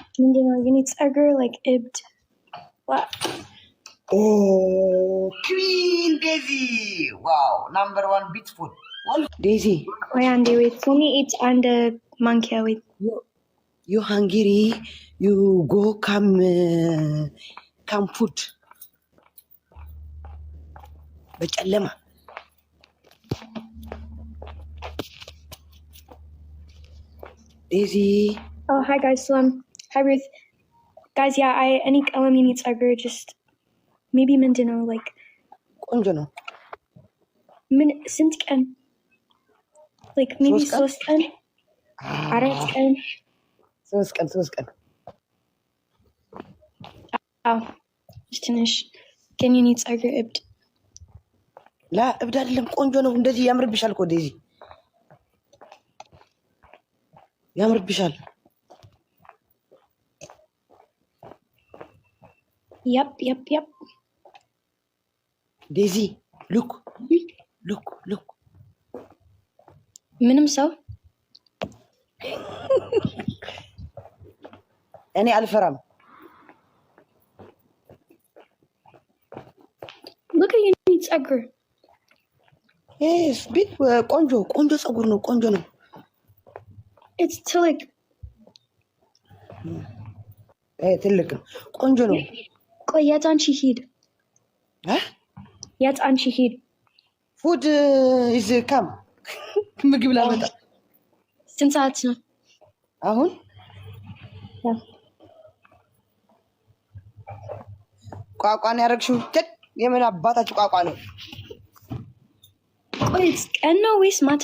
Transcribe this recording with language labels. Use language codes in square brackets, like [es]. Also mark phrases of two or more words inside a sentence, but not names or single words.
[am] ምንድነው የኔ ጸጉር like እብድ [en] Queen Daisy. Wow, number 1 beautiful. Daisy. Wait, Andy, wait. For me, it's under monkey. Wait. You hungry? You go come food. [am] በጨለማ Daisy. [en] Oh, hi guys. Hi Ruth. Guys, yeah, any [am] ቀለም የኔ ጸጉር [en] just maybe ምንድነው like [am] ቆንጆ ነው። ምን ስንት ቀን [en] like maybe [am] 3 ቀን 4 ቀን 3 ቀን አዎ ትንሽ ግን የኔ ጸጉር እብድ ላ እብድ አይደለም ቆንጆ ነው። እንደዚህ ያምርብሻል እኮ ዴዚ ያምርብሻል። [en] Yep. Daisy, look. [am] ምንም ሰው እኔ አልፈራም። [en] look at your ጸጉር yes bit [am] ቆንጆ ጸጉር ነው። ቆንጆ ነው። [en] it's too like [am] ትልቅ ነው። ቆንጆ ነው። ቆይ የት አንቺ ሂድ የት አንቺ ሂድ [en] food is come [am] ምግብ ላመጣ ስንት ሰዓት ነው አሁን? ቋቋን ያረግሽው የምን አባታችሁ ቋቋ ነው? ቆይ ቀን ነው ወይስ ማታ?